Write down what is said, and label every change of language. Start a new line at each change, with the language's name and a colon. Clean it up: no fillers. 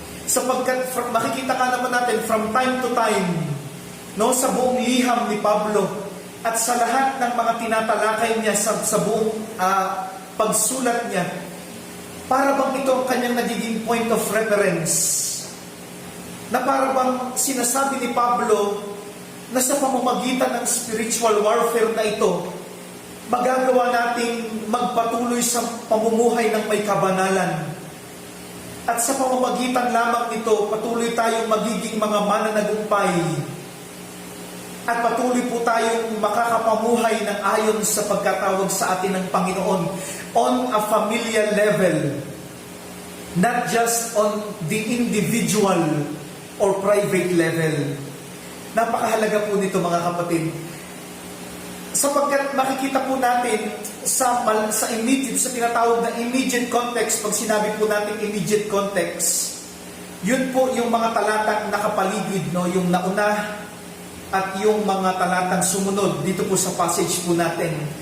Filipino: Sapagkat makikita ka naman natin
English: from time to time,
Filipino: no, sa buong liham ni Pablo at sa lahat ng mga tinatalakay niya sa buong pagsulat niya, para bang ito ang kanyang nagiging
English: point of reference,
Filipino: na para bang sinasabi ni Pablo na sa pamamagitan ng spiritual warfare na ito, magagawa nating magpatuloy sa pamumuhay ng may kabanalan. At sa pamamagitan lamang nito, patuloy tayong magiging mga mananagumpay. At patuloy po tayong makakapamuhay ng ayon sa pagkatawag sa atin ng Panginoon
English: on a familial level. Not just on the individual or private level.
Filipino: Napakahalaga po nito, mga kapatid. Sapagkat makikita po natin sa immediate, sa tinatawag na immediate context, pag sinabi po natin immediate context, yun po yung mga talatang nakapaligid, no? Yung nauna at yung mga talatang sumunod dito po sa passage po natin.